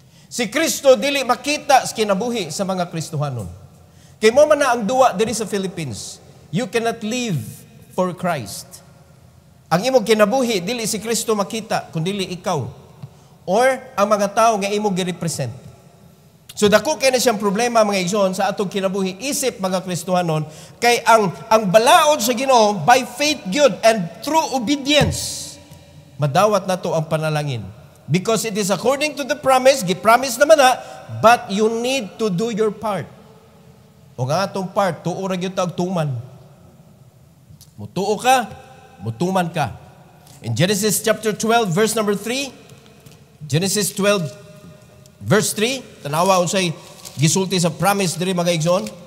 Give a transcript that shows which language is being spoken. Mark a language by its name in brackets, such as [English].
[Cebuano] Si Kristo dili makita sa kinabuhi sa mga Kristohanon. Kay mo man na ang duwa diri sa Philippines. [English] You cannot live for Christ. [Cebuano] Ang imong kinabuhi, dili si Kristo makita, kundi ikaw. Or ang mga tao nga imong gi-represent. So dako kay na siyang problema, mga igsoon, sa atong kinabuhi, isip, mga Kristohanon, kay ang balaod sa Ginoo [English] by faith [Cebuano] gyud [English] and through obedience, [Cebuano] madawat nato ang panalangin. [English] Because it is according to the promise, [Cebuano] gi-promise naman na, [English] but you need to do your part. [Cebuano] O nga atong part, tuo ra gyud ta og tuman. Mutuo ka, mutuman ka. [English] In Genesis chapter 12, verse number 3, Genesis 12, verse 3, [Cebuano] tanawa unsay gisulti sa promise diri mga igsoon.